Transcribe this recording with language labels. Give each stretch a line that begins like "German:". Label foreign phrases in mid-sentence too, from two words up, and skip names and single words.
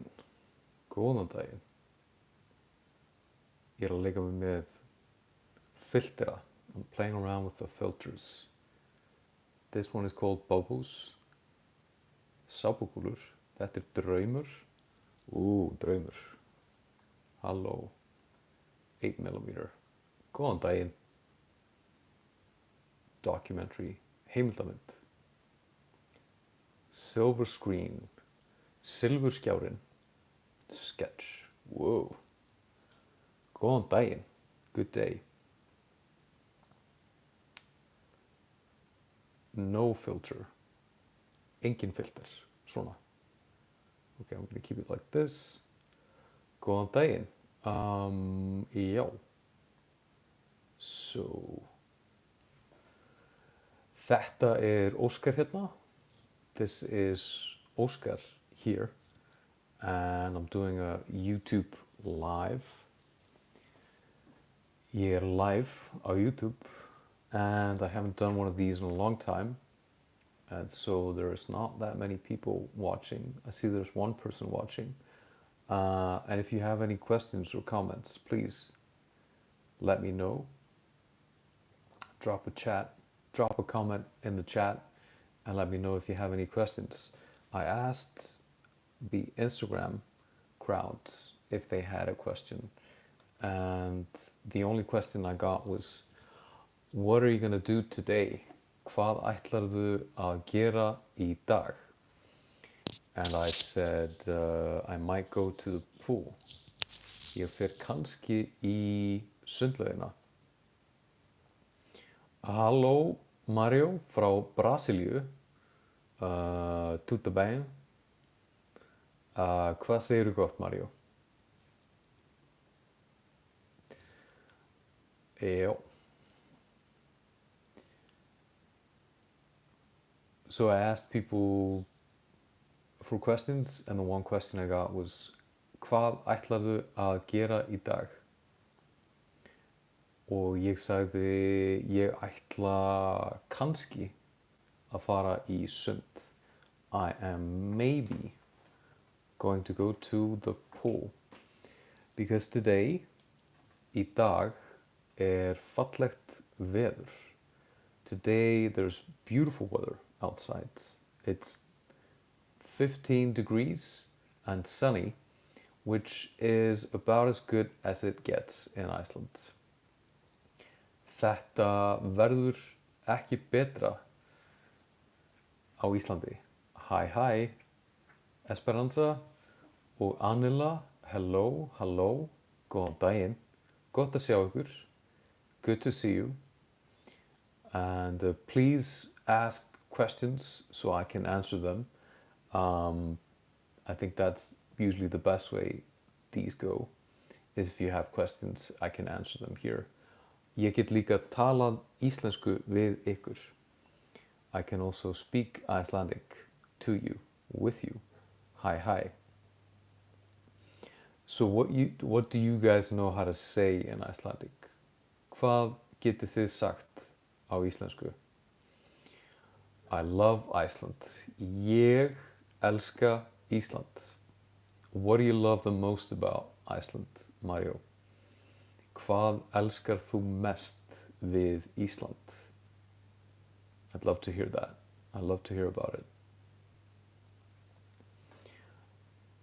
Icelandic: Góðan daginn. Ég er að leika mig með filtera.
English: I'm playing around with the filters. This one is called bubbles.
Icelandic: Sápukúlur. Þetta er draumur. Draumur. Halló. 8mm. Góðan daginn. Documentary. Heimildamynd.
English: Silver screen. Silfurskjárinn. Sketch. Wow.
Icelandic: Góðan daginn.
English: Good day. No filter.
Icelandic: Engin filter. Svona.
English: Okay, I'm gonna keep it like this.
Icelandic: Góðan daginn. Já. So. Þetta er Óskar hérna.
English: This is Óskar here. And I'm doing a YouTube live.
Icelandic: Ég er live á YouTube.
English: And I haven't done one of these in a long time. And so there's not that many people watching. I see there's one person watching. And if you have any questions or comments, please let me know. Drop a comment in the chat and let me know if you have any questions. I asked the Instagram crowd if they had a question. And the only question I got was, what are you going to do today?
Icelandic: Hvað ætlarðu að gera í dag?
English: And I said, I might go to the pool.
Icelandic: Ég fer kannski í sundlaugina. Halló, Mario frá Brasilíu.
Portuguese: Tudo bem?
Icelandic: Hvað segirðu gott, Mario? Já.
English: So I asked people for questions, and the one question I got was,
Icelandic: hvað ætlarðu að gera í dag? Og ég sagði, ég ætla kannski að fara í sund.
English: I am maybe going to go to the pool. Because today,
Icelandic: í dag, er fallegt veður.
English: Today there's beautiful weather outside. It's 15 degrees and sunny, which is about as good as it gets in Iceland.
Icelandic: Þetta verður ekki betra á Íslandi. Hi, Esperanza og Anila,
English: hello,
Icelandic: góðan daginn, gott að sjá ykkur,
English: good to see you, and please ask questions so I can answer them. I think that's usually the best way these go, is if you have questions, I can answer them here.
Icelandic: Ég get líka talað íslensku við ykkur.
English: I can also speak Icelandic to you, with you. Hi. So what do you guys know how to say in Icelandic?
Icelandic: Hvað getið þið sagt á íslensku?
English: I love Iceland.
Icelandic: Ég elska Ísland.
English: What do you love the most about Iceland, Mario?
Icelandic: Hvað elskar þú mest við Ísland?
English: I'd love to hear that. I'd love to hear about it.